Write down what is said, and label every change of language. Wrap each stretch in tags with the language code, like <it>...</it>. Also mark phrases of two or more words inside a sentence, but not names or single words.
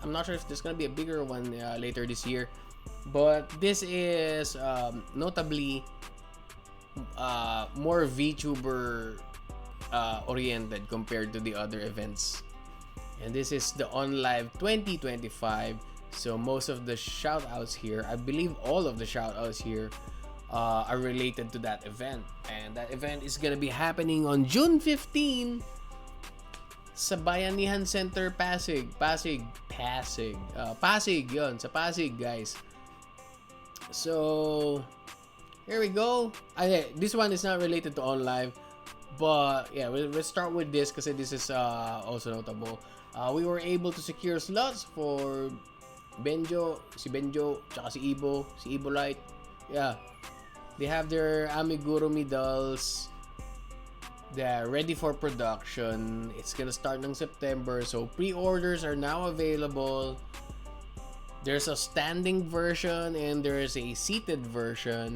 <en>I'm not sure if there's gonna be a bigger one later this year, but this is notably more VTuber oriented compared to the other events. And this is the OnLive 2025. So most of the shoutouts here, I believe all of the shoutouts here are related to that event. And that event is gonna be happening on June 15 sa Bayanihan Center, Pasig.</en> <tl>Pasig yun, sa Pasig,</tl> <en>guys. So here we go. This one is not related to OnLive, but yeah, we'll start with this kasi this is also notable. We were able to secure slots for si Benjo, tsaka si Ibo Light. Yeah, they have their amigurumi dolls. They're ready for production. It's gonna start in September, so pre-orders are now available. There's a standing version and there's a seated version.</en>